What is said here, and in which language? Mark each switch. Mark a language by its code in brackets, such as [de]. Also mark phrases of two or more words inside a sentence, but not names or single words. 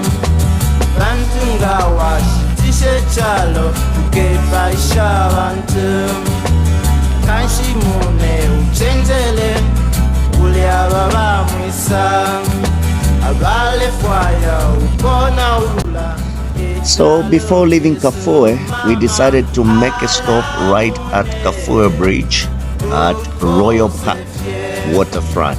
[bem] Bantunga washitishe chalo, tukepa ishabantum. Kanshi mune uchenjele, uli ababa mwisa. Abale fwaya, ukona ula. [en] So before leaving Kafue, we decided to make a stop right at Kafue Bridge at Royal Park Waterfront.